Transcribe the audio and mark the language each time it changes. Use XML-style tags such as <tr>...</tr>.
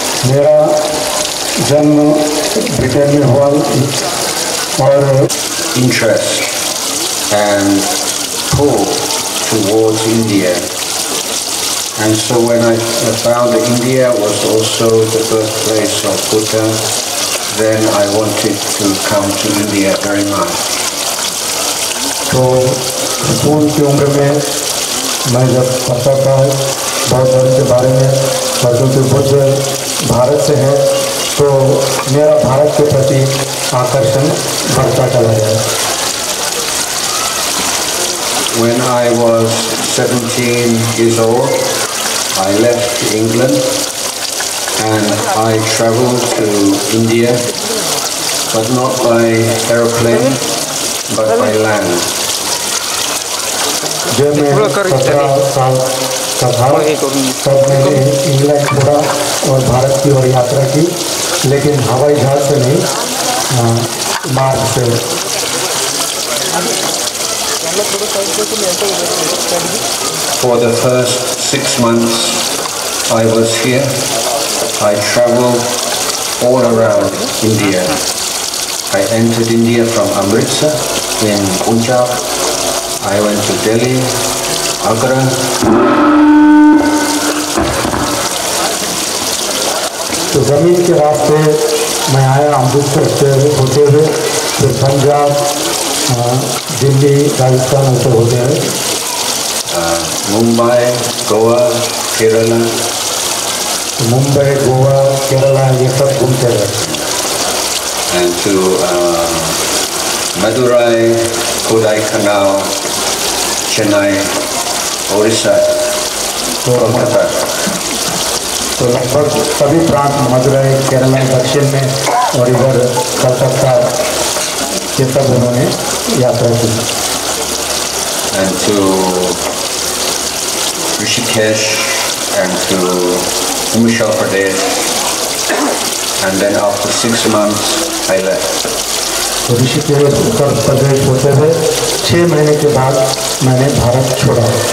<hi>मेरा जन्म ब्रिटेन में हुआ और</hi> <en>interest and pull towards India And so when I found that India was also the birthplace of Buddha, then I wanted to come to India very much.</en> <hi>तो school की उम्र में मैं जब पढ़ता था बौद्ध धर्म के बारे में और क्योंकि बुद्ध भारत से है तो मेरा भारत के प्रति आकर्षण बढ़ता चला गया.</hi> <en>When I was 17 years old, I left England and I traveled to India, but not by aeroplane, but by land.</en> <hi>जब मैं 17 साल का था तब मैंने इंग्लैंड छोड़ा और भारत की ओर यात्रा की, लेकिन हवाई जहाज से नहीं, मार्ग से.</hi> <en>For the first 6 months I was here, I traveled all around India. I entered India from Amritsar in Punjab. I went to Delhi, Agra.</en> <hi>तो ज़मीन के रास्ते मैं आया अमृतसर से होते हुए, फिर पंजाब, दिल्ली, राजस्थान होते होते हुए</hi> <en>Mumbai, Goa, Kerala.</en> <hi>Mumbai, Goa, Kerala ये सब घूमते रहे.</hi> <en>And to Madurai, Kodaikanal, Chennai, Orissa, Kolkata.</en> <hi>तो लगभग सभी प्रांत मदुरई, केरला दक्षिण में और इधर कलकत्ता ये सब उन्होंने यात्रा की.</hi> <en>And to Rishikesh and to Himachal Pradesh, and then after 6 months I left.</en> <hi>तो ऋषिकेश उत्तर प्रदेश होते हुए 6 महीने के बाद मैंने भारत छोड़ा.</hi>